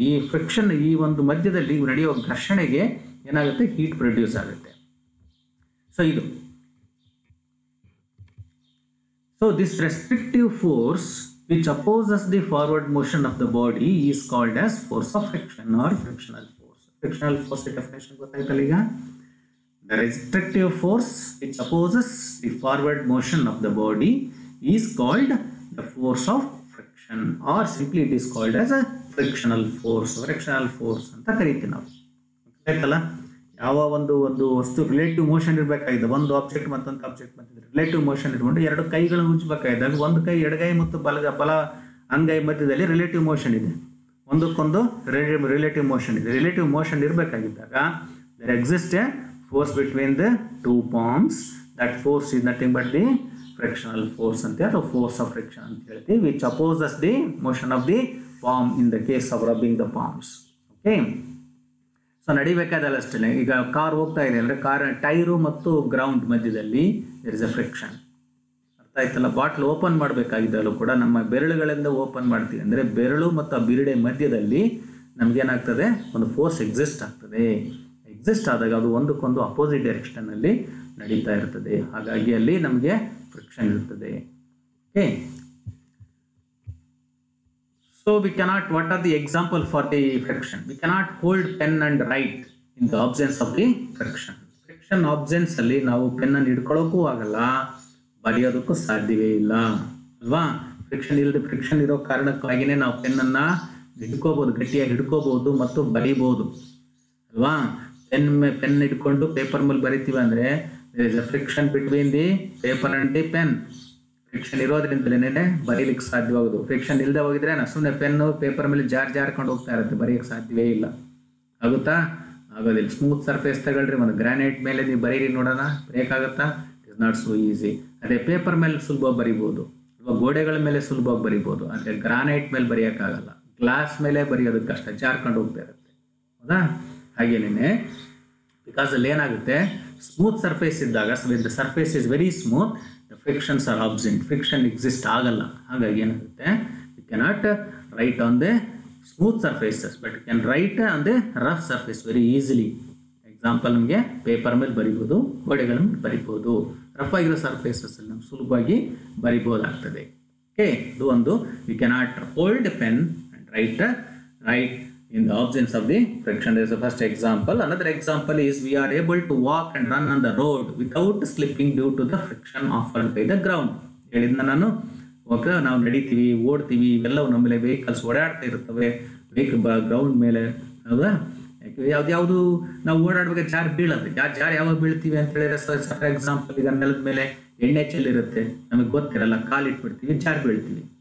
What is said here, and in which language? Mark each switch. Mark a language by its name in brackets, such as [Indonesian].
[Kannada] ಈ ಫ್ರಿಕ್ಷನ್, ಈ ಒಂದು ಮಧ್ಯದಲ್ಲಿ ನಡೆಯುವ ಘರ್ಷಣೆಗೆ ಏನಾಗುತ್ತೆ, ಹೀಟ್ ಪ್ರೊಡ್ಯೂಸ್ ಆಗುತ್ತೆ. [English] So this restrictive force which opposes the forward motion of the body is called as force of friction or frictional force. [Kannada] Frictional force definition ಗೊತ್ತಾಯ್ತಲ್ಲ ಈಗ. [English] The restrictive force which opposes the forward motion of the body is called the force of friction, or simply it is called as a frictional force. [Kannada] Frictional force ಅಂತ ಕರಿತೀವಿ ನಾವು. ಗೊತ್ತಾಯ್ತಲ್ಲ. ಯಾವ ಒಂದು ವಸ್ತು relative motion ಇರಬೇಕಾಗಿದೆ, ಒಂದು ಆಬ್ಜೆಕ್ಟ್ ಮತ್ತೊಂದು object ಮಧ್ಯೆ ರಿಲೇಟಿವ್ ಮೋಷನ್ ಇಟ್ಕೊಂಡು ಎರಡು ಕೈಗಳನ್ನು ಉಜ್ಜಬೇಕಾಗಿದ್ದಾಗ ಒಂದು ಕೈ ಎಡಗೈ ಮತ್ತು ಬಲ ಅಂಗೈ ಮಧ್ಯದಲ್ಲಿ ರಿಲೇಟಿವ್ ಮೋಷನ್ ಇದೆ, ಒಂದಕ್ಕೊಂದು ರಿಲೇಟಿವ್ ಮೋಷನ್ ಇದೆ. Relative motion ಇರಬೇಕಾಗಿದ್ದಾಗ [English] there exists a force between the two palms. That force is nothing but the frictional force ante, or force of friction [Kannada] anta ಹೇಳ್ತೀವಿ, [English] which opposes the motion of the palm in the case of rubbing the palms. [Kannada] Okay, so ನಡಿಬೇಕಾದಲ್ಲ ಅಷ್ಟೇ. ಈಗ car ಹೋಗ್ತಾ ಇದೆ ಅಂದರೆ car tyre ಮತ್ತು ground ಮಧ್ಯದಲ್ಲಿ [English] there is a friction. [Kannada] ಅರ್ಥ ಆಯ್ತಲ್ಲ. ಬಾಟ್ಲ್ ಓಪನ್ ಮಾಡಬೇಕಾಗಿದ್ದಲ್ಲೂ ಕೂಡ ನಮ್ಮ ಬೆರಳುಗಳಿಂದ ಓಪನ್ ಮಾಡ್ತೀವಿ ಅಂದರೆ ಬೆರಳು ಮತ್ತು ಆ ಬಿರುಡೆ ಮಧ್ಯದಲ್ಲಿ ನಮಗೇನಾಗ್ತದೆ, ಒಂದು ಫೋರ್ಸ್ ಎಕ್ಸಿಸ್ಟ್ ಆಗ್ತದೆ. ಎಕ್ಸಿಸ್ಟ್ ಆದಾಗ ಅದು ಒಂದಕ್ಕೊಂದು ಅಪೋಸಿಟ್ ಡೈರೆಕ್ಷನಲ್ಲಿ ನಡೀತಾ ಇರ್ತದೆ. ಹಾಗಾಗಿ ಅಲ್ಲಿ ನಮಗೆ ಫ್ರಿಕ್ಷನ್ ಇರ್ತದೆ. [English] Okay, so we cannot, what are the example for the friction? We cannot hold pen and write in the absence of the friction. [Kannada] Friction absence ಅಲ್ಲಿ ನಾವು ಪೆನ್ ಅನ್ನು ಹಿಡ್ಕೊಳ್ಳೋಕ್ಕೂ ಆಗಲ್ಲ, ಬರೆಯೋದಕ್ಕೂ ಸಾಧ್ಯವೇ ಇಲ್ಲ ಅಲ್ವಾ. ಫ್ರಿಕ್ಷನ್ ಇರೋ ಕಾರಣಕ್ಕಾಗಿನೇ ನಾವು ಪೆನ್ನನ್ನು ಹಿಡ್ಕೋಬಹುದು, ಗಟ್ಟಿಯಾಗಿ ಹಿಡ್ಕೋಬಹುದು ಮತ್ತು ಬರೀಬಹುದು ಅಲ್ವಾ. ಪೆನ್ ಇಟ್ಕೊಂಡು ಪೇಪರ್ ಮೇಲೆ ಬರಿತೀವಿ ಅಂದರೆ there is a friction between the paper and the pen. Friction ಇರೋದ್ರಿಂದಲೇ ಬರೀಲಿಕ್ಕೆ ಸಾಧ್ಯವಾಗೋದು. ಫ್ರಿಕ್ಷನ್ ಇಲ್ಲದೆ ಹೋಗಿದ್ರೆ ಸುಮ್ಮನೆ ಪೆನ್ನು ಪೇಪರ್ ಮೇಲೆ ಜಾರ್ಕೊಂಡು ಹೋಗ್ತಾ ಇರುತ್ತೆ, ಬರೆಯೋಕ್ಕೆ ಸಾಧ್ಯವೇ ಇಲ್ಲ. ಆಗುತ್ತಾ? ಆಗೋದಿಲ್ಲ. ಸ್ಮೂತ್ ಸರ್ಫೇಸ್ ತಗೊಳ್ರಿ, ಒಂದು ಗ್ರಾನೈಟ್ ಮೇಲೆ ನೀವು ಬರೀರಿ ನೋಡೋಣ, ಬರೆಯೋಕ್ಕಾಗತ್ತಾ? [English] It is not so easy. [Kannada] ಅದೇ ಪೇಪರ್ ಮೇಲೆ ಸುಲಭವಾಗಿ ಬರಿಬೋದು, ಅಥವಾ ಗೋಡೆಗಳ ಮೇಲೆ ಸುಲಭವಾಗಿ ಬರಿಬೋದು, ಆದರೆ ಗ್ರಾನೈಟ್ ಮೇಲೆ ಬರೆಯೋಕ್ಕಾಗಲ್ಲ. ಗ್ಲಾಸ್ ಮೇಲೆ ಬರೆಯೋದಕ್ಕೆ ಕಷ್ಟ, ಜಾರ್ಕೊಂಡು ಹೋಗ್ತಾ ಇರುತ್ತೆ. ಹೌದಾ? ಹಾಗೇನೇ ಬಿಕಾಸ್ ಅಲ್ಲಿ ಏನಾಗುತ್ತೆ, ಸ್ಮೂತ್ ಸರ್ಫೇಸ್ ಇದ್ದಾಗ, [English] the surface is very smooth, the frictions are absent, [Kannada] friction exist ಆಗಲ್ಲ. ಹಾಗಾಗಿ ಏನಾಗುತ್ತೆ, V [English] cannot write on the smooth surfaces, but you can write on the rough surface very easily. [Kannada] Example ನಮಗೆ paper ಮೇಲೆ ಬರಿಬೋದು, ಗೋಡೆಗಳ ಮೇಲೆ ಬರಿಬೋದು, ರಫ್ ಆಗಿರೋ ಸರ್ಫೇಸಸ್ ಅಲ್ಲಿ ನಾವು ಸುಲಭವಾಗಿ ಬರಿಬೋದಾಗ್ತದೆ. [English] okay, [Kannada] ಇದು ಒಂದು [English] We cannot hold a pen and write in the absence of the friction. There is the first example. Another example is we are able to walk and run on the road without slipping due to the friction offered by the ground. [Kannada] ಹೇಳಿದ್ನ ನಾನು, okay, ನಾವು ನಡಿತೀವಿ, ಓಡ್ತೀವಿ, ಇವೆಲ್ಲವೂ ನಮ್ಮ ಮೇಲೆ vehicles ಓಡಾಡ್ತಾ ಇರ್ತವೆ ground ಮೇಲೆ, ಹೌದಾ? ಯಾವ್ದು ನಾವು ಓಡಾಡ್ಬೇಕು ಜಾರಿ ಬೀಳೋದು, ಜಾರಿ ಯಾವಾಗ ಬೀಳ್ತೀವಿ ಅಂತ ಹೇಳಿದ್ರೆ, ಫಾರ್ ಎಕ್ಸಾಂಪಲ್ ಈಗ ನೆಲದ ಮೇಲೆ ಎಣ್ಣೆ ಚೆಲ್ಲಿರುತ್ತೆ, ನಮಗೆ ಗೊತ್ತಿರಲ್ಲ, ಕಾಲಿಟ್ಬಿಡ್ತೀವಿ, ಜಾರಿ ಬೀಳ್ತೀವಿ.